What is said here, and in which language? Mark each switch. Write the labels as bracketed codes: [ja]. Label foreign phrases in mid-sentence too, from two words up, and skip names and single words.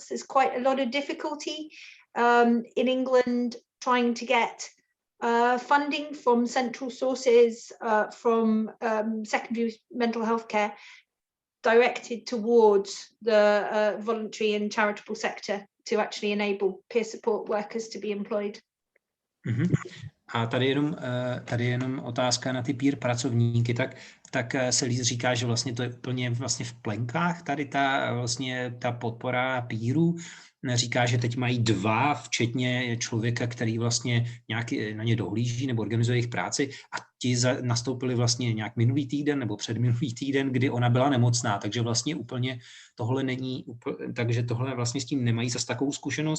[en] There's quite a lot of difficulty in England trying to get funding from central sources, from secondary mental health care, directed towards the voluntary and charitable sector to actually enable peer support workers to be employed. Mm-hmm. [cs] A tady jenom otázka na ty peer pracovníky, tak Celice říká, že vlastně to je úplně vlastně v plenkách, tady ta podpora peerů. Říká, že teď mají 2, včetně člověka, který vlastně nějak na ně dohlíží nebo organizuje jejich práci, a ti nastoupili vlastně nějak minulý týden nebo předminulý týden, kdy ona byla nemocná, takže vlastně úplně tohle není, takže tohle vlastně s tím nemají zas takovou zkušenost.